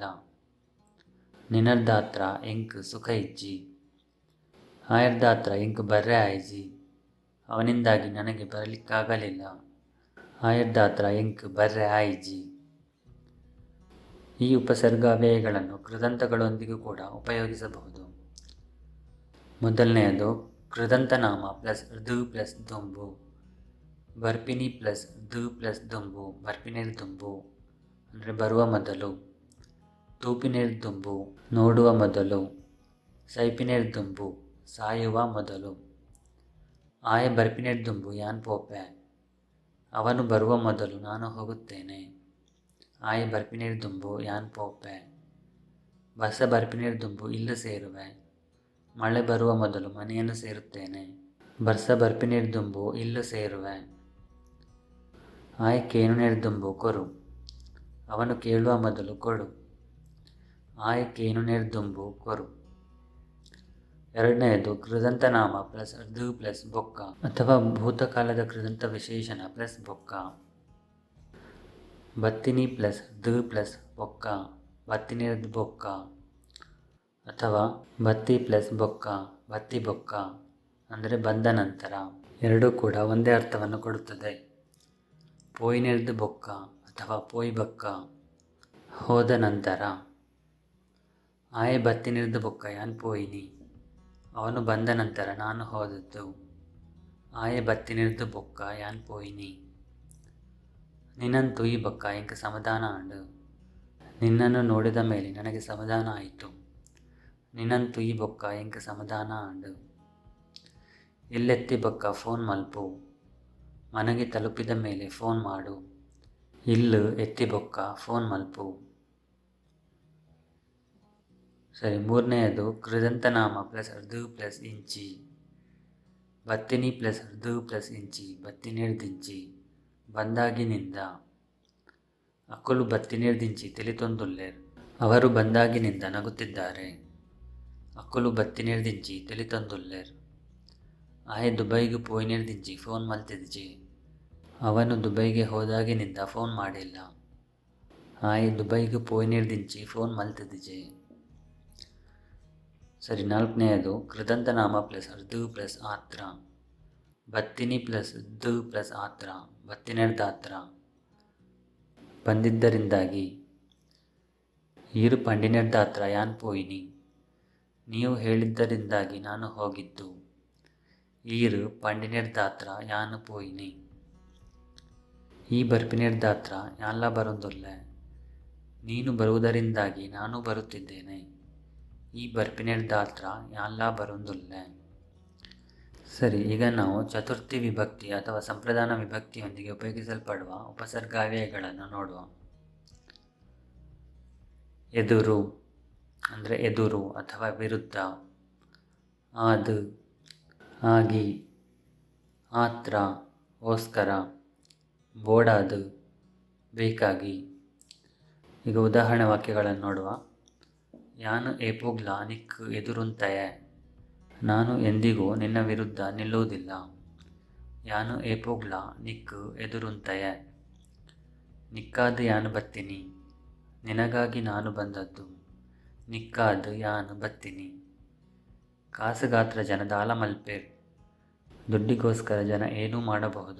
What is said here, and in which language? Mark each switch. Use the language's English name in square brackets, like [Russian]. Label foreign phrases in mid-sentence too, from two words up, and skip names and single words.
[Tulu] ನಿನರ್ದಾತ್ರ ಇಂಕ್ ಸುಖ ಇಜ್ಜಿ. ಆಯರ್ದಾತ್ರ ಇಂಕ್ ಬರ್ರೆ ಆಯ್ಜಿ, [Kannada] ಅವನಿಂದಾಗಿ ನನಗೆ ಬರಲಿಕ್ಕಾಗಲಿಲ್ಲ. [Tulu] ಆಯರ್ದಾತ್ರ ಇಂಕ್ ಬರ್ರೆ ಆಯ್ಜಿ. [Kannada] ಈ ಉಪಸರ್ಗಾವ್ಯಯಗಳನ್ನು ಕೃದಂತಗಳೊಂದಿಗೂ ಕೂಡ ಉಪಯೋಗಿಸಬಹುದು. ಮೊದಲನೆಯದು ಕೃದಂತನಾಮ ಪ್ಲಸ್ ದು ಪ್ಲಸ್ ದುಂಬು. [Tulu] ಬರ್ಪಿನಿ ಪ್ಲಸ್ ದು ಪ್ಲಸ್ ದುಂಬು, ಬರ್ಪಿನೇರ್ ದುಂಬು [Kannada] ಅಂದರೆ ಬರುವ ಮೊದಲು. [Tulu] ತೂಪಿನೇರ್ ದುಂಬು [Kannada] ನೋಡುವ ಮೊದಲು. [Tulu] ಸೈಪಿನೇರ್ ದುಂಬು [Kannada] ಸಾಯುವ ಮೊದಲು. [Tulu] ಆಯ ಬರ್ಪಿನೇರ್ ದುಂಬು ಯಾನ್ ಪೋಪೆ, [Kannada] ಅವನು ಬರುವ ಮೊದಲು ನಾನು ಹೋಗುತ್ತೇನೆ. [Tulu] ಆಯ ಬರ್ಪಿನೇರ್ ದುಂಬು ಯಾನ್ ಪೋಪೆ. ಬಸ ಬರ್ಪಿನೇರ್ ದುಂಬು ಇಲ್ಲು ಸೇರುವೆ, [Kannada] ಮಳೆ ಬರುವ ಮೊದಲು ಮನೆಯನ್ನು ಸೇರುತ್ತೇನೆ. [Tulu] ಬರ್ಸ ಬರ್ಪಿನೇರ್ ದುಂಬು ಇಲ್ಲು ಸೇರುವೆ. ಆಯ ಕೇನುನೇರ್ ದುಂಬು ಕೊರು, [Kannada] ಅವನು ಕೇಳುವ ಮೊದಲು ಕೊಡು. [Tulu] ಆಯ ಕೇನುನೇರ್ ದುಂಬು ಕೊರು. [Kannada] ಎರಡನೆಯದು ಕೃದಂತನಾಮ ಪ್ಲಸ್ ದು ಪ್ಲಸ್ ಬೊಕ್ಕ ಅಥವಾ ಭೂತಕಾಲದ ಕೃದಂತ ವಿಶೇಷಣ ಪ್ಲಸ್ ಬೊಕ್ಕ. [Tulu] ಬತ್ತಿನಿ ಪ್ಲಸ್ ದು ಪ್ಲಸ್ ಬೊಕ್ಕ, ಬತ್ತಿನೇರ್ದು ಬೊಕ್ಕ. ಅಥವಾ ಬತ್ತಿ ಪ್ಲಸ್ ಬೊಕ್ಕ, ಬತ್ತಿ ಬೊಕ್ಕ [Kannada] ಅಂದರೆ ಬಂದ ನಂತರ. ಎರಡೂ ಕೂಡ ಒಂದೇ ಅರ್ಥವನ್ನು ಕೊಡುತ್ತದೆ. [Tulu] ಪೋಯಿನೇರ್ದು ಬೊಕ್ಕ ಅಥವಾ ಪೋಯ್ ಬೊಕ್ಕ [Kannada] ಹೋದ ನಂತರ. [Tulu] ಆಯ ಬತ್ತಿನೇರ್ದು ಬೊಕ್ಕ ಯಾನ್ ಪೋಯಿನಿ, [Kannada] ಅವನು ಬಂದ ನಂತರ ನಾನು ಹೋದದ್ದು. [Tulu] ಆಯ ಬತ್ತಿನೇರ್ದು ಬೊಕ್ಕ ಯಾನ್ ಪೋಯಿನಿ. ನಿನ್ನಂತೂ ಈ ಬೊಕ್ಕ ಇಂಕ ಸಮಾಧಾನ ಆಂಡು, [Kannada] ನಿನ್ನನ್ನು ನೋಡಿದ ಮೇಲೆ ನನಗೆ ಸಮಾಧಾನ ಆಯಿತು. [Tulu] ನಿನ್ನಂತೂ ಈ ಬೊಕ್ಕ ಇಂಕ ಸಮಾಧಾನ ಆಂಡು. ಇಲ್ಲೆತ್ತಿ ಬೊಕ್ಕ ಫೋನ್ ಮಲ್ಪು, [Kannada] ಮನೆಗೆ ತಲುಪಿದ ಮೇಲೆ ಫೋನ್ ಮಾಡು. [Tulu] ಇಲ್ಲು ಎತ್ತಿ ಬೊಕ್ಕ ಫೋನ್ ಮಲ್ಪು. [Kannada] ಸರಿ, ಮೂರನೆಯದು ಕೃದಂತನಾಮ ಪ್ಲಸ್ ಋ ಪ್ಲಸ್ ಇಂಚಿ. [Tulu] ಬತ್ತಿನಿ ಪ್ಲಸ್ ಋ ಪ್ಲಸ್ ಇಂಚಿ ಬತ್ತಿನೇರ್ದಿಂಚಿ ಬಂದಾಗಿನಿಂದ. ಅಕ್ಕುಲು ಬತ್ತಿನೇರ್ದಿಂಚಿ ತಿಳಿತೊಂದುಲ್ಲೆರ್. [Kannada] ಅವರು ಬಂದಾಗಿನಿಂದ ನಗುತ್ತಿದ್ದಾರೆ. [Tulu] ಅಕ್ಕುಲು ಬತ್ತಿನೇರ್ದಿಂಚಿ ತಿಳಿತೊಂದುಲ್ಲೆರ್. ಆಯೆ ದುಬೈಗೆ ಪೋಯಿನೇರ್ದಿಂಚಿ ಫೋನ್ ಮಲ್ತಿದ್ಜಿ. [Kannada] ಅವನು ದುಬೈಗೆ ಹೋದಾಗಿನಿಂದ ಫೋನ್ ಮಾಡಿಲ್ಲ. [Tulu] ಆಯೆ ದುಬೈಗೆ ಪೋಯಿನೇರ್ದಿಂಚಿ ಫೋನ್ ಮಲ್ತಿದ್ಜಿ. [Kannada] ಸರಿ, ನಾಲ್ಕನೆಯದು ಕೃದಂತನಾಮ ಪ್ಲಸ್ ಋ ಪ್ಲಸ್ ಆತ್ರ. [Tulu] ಬತ್ತಿನಿ ಪ್ಲಸ್ ಋ ಪ್ಲಸ್ ಆತ್ರ ಬತ್ತಿನೆರ್ದಾತ್ರ ಬಂದಿದ್ದರಿಂದಾಗಿ. ಈರು ಪಂಡಿನೆರ್ದಾತ್ರ ಯಾನ್ ಪೋಯಿನಿ. [Kannada] ನೀವು ಹೇಳಿದ್ದರಿಂದಾಗಿ ನಾನು ಹೋಗಿದ್ದು. [Tulu] ಈರು ಪಂಡಿನೆರ್ದಾತ್ರ ಯಾನು ಪೋಯಿನಿ. ಈ ಬರ್ಪಿನೆರ್ದಾತ್ರ ಯಾನ್ಲ ಬರೊಂದುಲ್ಲೆ. [Kannada] ನೀನು ಬರುವುದರಿಂದಾಗಿ ನಾನು ಬರುತ್ತಿದ್ದೇನೆ. [Tulu] ಈ ಬರ್ಪಿನೆರ್ದಾತ್ರ ಯಾನ್ಲ ಬರೊಂದುಲ್ಲೆ. [Kannada] ಸರಿ, ಈಗ ನಾವು ಚತುರ್ಥಿ ವಿಭಕ್ತಿ ಅಥವಾ ಸಂಪ್ರದಾನ ವಿಭಕ್ತಿಯೊಂದಿಗೆ ಉಪಯೋಗಿಸಲ್ಪಡುವ ಉಪಸರ್ಗಾವ್ಯಯಗಳನ್ನು ನೋಡುವ. ಎದುರು ಅಂದರೆ ಎದುರು ಅಥವಾ ವಿರುದ್ಧ. [Tulu] ಆದ್, ಆಗಿ, ಆತ್ರ, ಓಸ್ಕರ, ಬೋಡಾದ್, ಬೇಕಾಗಿ. [Kannada] ಈಗ ಉದಾಹರಣೆ ವಾಕ್ಯಗಳನ್ನು ನೋಡುವ. [Tulu] ಯಾನು ಏಪೋಗ್ಲ ನಿಕ್ ಎದುರುಂತಯೆ. [Kannada] ನಾನು ಎಂದಿಗೂ ನಿನ್ನ ವಿರುದ್ಧ ನಿಲ್ಲುವುದಿಲ್ಲ. [Tulu] ಯಾನು ಏಪೋಗ್ಲ ನಿಕ್ ಎದುರುಂತಯೆ. ನಿಕ್ಕಾದ್ ಯಾನು ಬತ್ತಿನಿ. [Kannada] ನಿನಗಾಗಿ ನಾನು ಬಂದದ್ದು. [Tulu] ನಿಕ್ಕಾದ್ ಯಾನು ಬತ್ತಿನಿ. ಕಾಸುಗಾತ್ರ ಜನ ದಾಲ ಮಲ್ಪೇರ್. [Kannada] ದುಡ್ಡಿಗೋಸ್ಕರ ಜನ ಏನೂ ಮಾಡಬಹುದು.